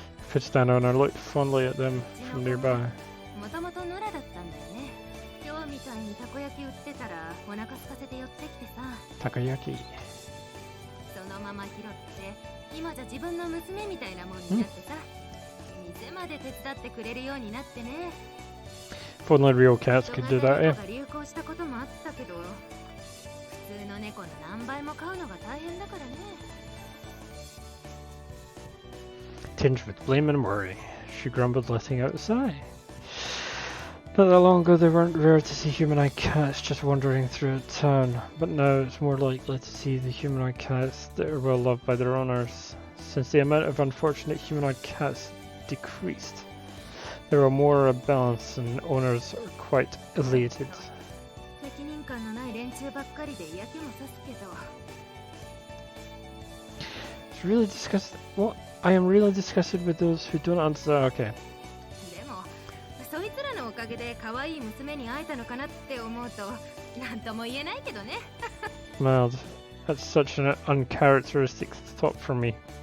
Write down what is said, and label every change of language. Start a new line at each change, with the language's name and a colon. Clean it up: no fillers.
English: Pitched down and I looked fondly at them from nearby.
Japanese: もともと野良だったんだよね。今日みたいにたこ焼き売ってたらお腹空かせて寄ってきてさ、
English: Takoyaki.
Japanese: そのまま拾って今じゃ自分の娘みたいなもんになってさ、店まで手伝ってくれるようになってね。
English: If only real cats could do that,
Japanese: 人型猫が流行したこともあったけど、普通の猫の何倍も飼うのが大変だからね。
English: Tinged with blame and worry, she grumbled, letting out a sigh. Not that long ago they weren't rare to see humanoid cats just wandering through a town, but now it's more likely to see the humanoid cats that are well loved by their owners. Since the amount of unfortunate humanoid cats decreased, there are more balance and owners are quite elated.
Japanese: 責任感のない連中ばっかりで嫌気もさすけど。
English: It's really disgusting. What? I am really disgusted with those who don't understand. Okay.
Japanese: でもそいつらのおかげで可愛い娘に会えたのかなって思うとなんとも言えないけどね。
English: Mild. That's such an uncharacteristic thought from me.